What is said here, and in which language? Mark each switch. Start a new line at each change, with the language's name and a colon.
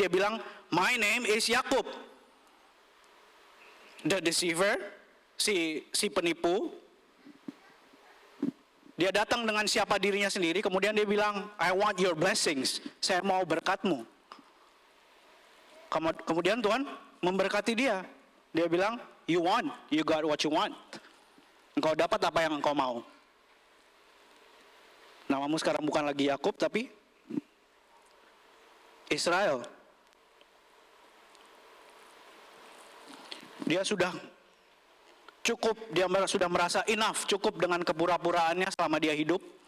Indonesian: Dia bilang,
English: my name is Yakub, the deceiver,
Indonesian: si penipu. Dia datang dengan siapa dirinya sendiri, kemudian dia bilang,
English: I want your blessings,
Indonesian: saya mau berkatmu. Kemudian Tuhan memberkati dia. Dia bilang,
English: you got what you want.
Indonesian: Engkau dapat apa yang engkau mau. Namamu sekarang bukan lagi Yakub, tapi Israel. Dia sudah cukup, dia sudah merasa
English: enough,
Indonesian: cukup dengan kepura-puraannya selama dia hidup.